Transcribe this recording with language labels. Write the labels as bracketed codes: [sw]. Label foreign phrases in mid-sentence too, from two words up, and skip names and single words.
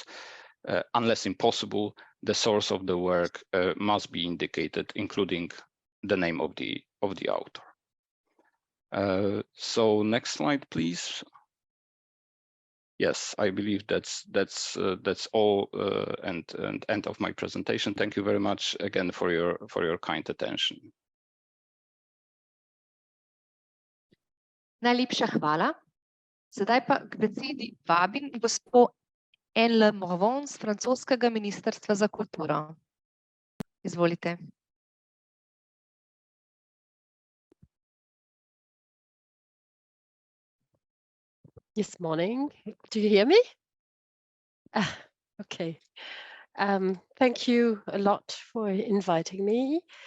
[en] Unless impossible, the source of the work must be indicated, including the name of the author. So next slide, please. Yes, I believe that's all, and end of my presentation. Thank you very much again for your kind attention. [sl] Najlepša hvala. Sedaj pa k besedi vabim gospo L. Morvon z francoskega ministrstva za kulturo. Izvolite. [en] Yes, morning. Do you hear me? Okay. Thank you a lot for inviting me.